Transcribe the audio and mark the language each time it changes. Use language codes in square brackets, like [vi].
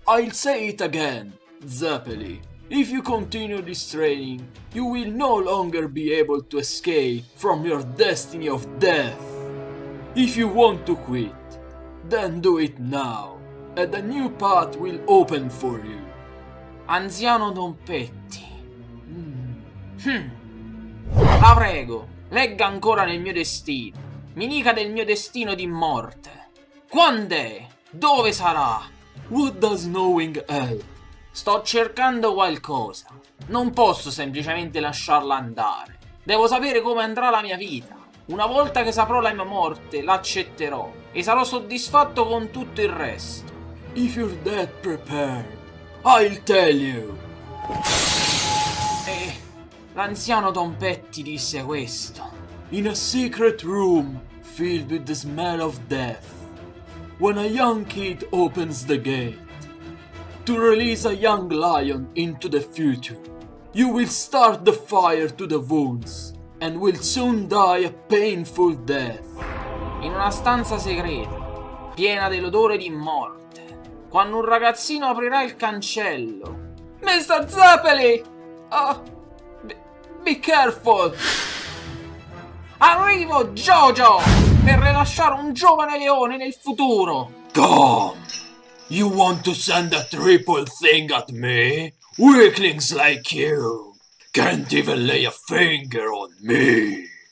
[en] I'll say it again, Zeppeli. If you continue this training, you will no longer be able to escape from your destiny of death. If you want to quit, then do it now, and a new path will open for you. [it] Anziano Tonpetty. La prego, legga ancora nel mio destino. Mi dica del mio destino di morte. Quand'è? Dove sarà? [en] What does knowing help? [it] Sto cercando qualcosa. Non posso semplicemente lasciarla andare. Devo sapere come andrà la mia vita. Una volta che saprò la mia morte, l'accetterò e sarò soddisfatto con tutto il resto. [en] If you're that prepared, I'll tell you. [it] E l'anziano Tonpetty disse questo. [en] In a secret room filled with the smell of death, when a young kid opens the gate to release a young lion into the future, you will start the fire to the wounds and will soon die a painful death. [it] In una stanza segreta, piena dell'odore di morte, quando un ragazzino aprirà il cancello. [en] Mr. Zeppeli! Be careful! [it] Arrivo, JoJo! Per rilasciare un giovane leone nel futuro! [en] Come! You want to send a triple thing at me? Weaklings like you can't even lay a finger on me!